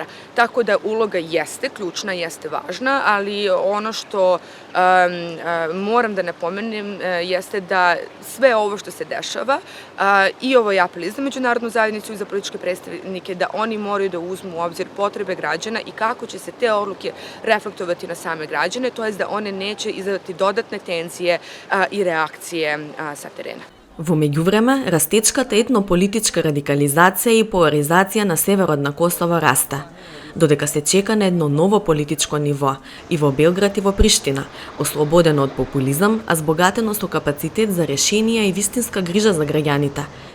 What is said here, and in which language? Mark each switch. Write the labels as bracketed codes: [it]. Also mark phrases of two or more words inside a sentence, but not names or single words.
[sr] Tako da uloga jeste ključna, jeste važna, ali ono što moram da napomenem jeste da sve ovo što se dešava i ovaj apel i za međunarodnu zajednicu i za političke predstavnike, da oni moraju da uzmu u obzir potrebe građana i kako će se te odluke reflektovati na same građane, to je da one neće izazvati dodatne tenzije i reakcije sa terena. [mk] Во меѓувреме, растечката етнополитичка радикализација и поларизација на северот на Косово расте, додека се чека на едно ново политичко ниво и во Белград и во Приштина, ослободено од популизам, а збогатено со капацитет за решенија и вистинска грижа за граѓаните.